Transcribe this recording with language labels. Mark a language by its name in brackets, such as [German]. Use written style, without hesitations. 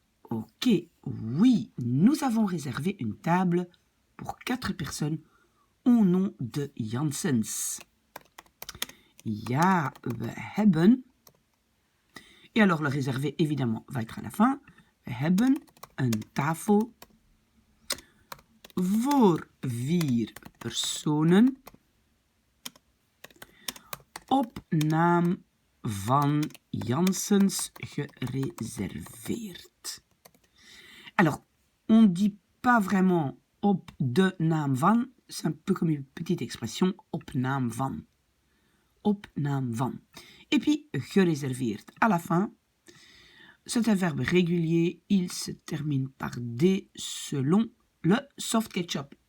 [French] Ok, oui, nous avons réservé une table pour 4 personnes au nom de Janssens. [Dutch] Ja, we hebben... [French] Et alors le réservé, évidemment, va être à la fin. [Dutch] We hebben een tafel voor 4 personen op naam van Janssens gereserveerd. [French] Alors, on ne dit pas vraiment [Dutch] op de naam van, [French] c'est un peu comme une petite expression, [Dutch] op naam van. Op naam van. [French] Et puis, gereserveerd. À la fin, c'est un verbe régulier, il se termine par D selon le soft ketchup.